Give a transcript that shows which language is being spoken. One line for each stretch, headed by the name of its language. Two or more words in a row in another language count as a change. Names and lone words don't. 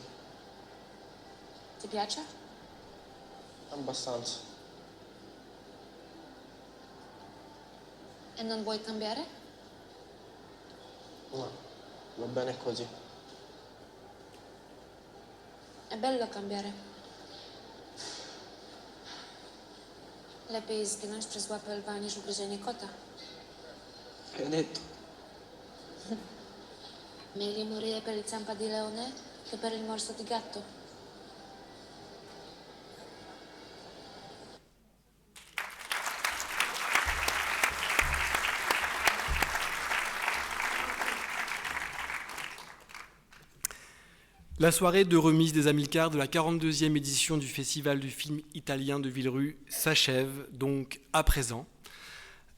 Italian: Ti piace? abbastanza. E non vuoi cambiare? No, va bene così. È bello cambiare.
Polish: Lepiej zginąć przez łapy lwa niż ugryzienie kota.
Italian: Che hai detto? Meglio morire per il zampa di leone che per il morso di gatto.
French: La soirée de remise des Amilcars de la 42e édition du Festival du film italien de Villerue s'achève donc à présent.